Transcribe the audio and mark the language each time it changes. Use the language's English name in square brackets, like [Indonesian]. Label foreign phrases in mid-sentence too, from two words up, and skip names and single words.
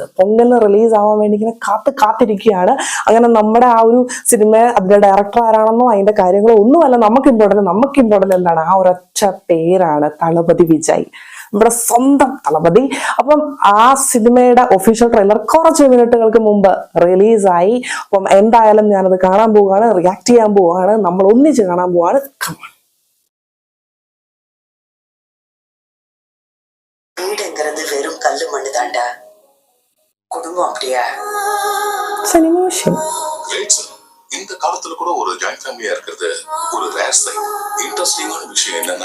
[Malayalam] പൊങ്കലിന് റിലീസ് ആവാൻ വേണ്ടി ഇങ്ങനെ കാത്തിരിക്കുകയാണ്. അങ്ങനെ നമ്മുടെ ആ ഒരു സിനിമ, അതിന്റെ ഡയറക്ടർ ആരാണെന്നോ അതിന്റെ കാര്യങ്ങളോ ഒന്നുമല്ല നമുക്ക് ഇമ്പോർട്ടന്റ് എന്താണ്, ആ ഒരൊറ്റ പേരാണ് തളപതി വിജയ്, നമ്മുടെ സ്വന്തം തളപതി. അപ്പം ആ സിനിമയുടെ [English] official trailer [Malayalam] കുറച്ച് മിനിറ്റുകൾക്ക് മുമ്പ് റിലീസായി. അപ്പം എന്തായാലും ഞാനത് കാണാൻ പോവുകയാണ്, റിയാക്ട് ചെയ്യാൻ പോവുകയാണ്, നമ്മൾ ഒന്നിച്ച് കാണാൻ പോവുകയാണ്. [Tamil] வெறும் கல்லு மண்ணு தாண்டா, குடும்பம் அப்படியா? இந்த காலத்துல கூட ஒரு [English] joint family [Tamil] இருக்கிறது ஒரு [English] rare sight. [Tamil] இன்ட்ரஸ்டிங்கான விஷயம் என்னன்னா,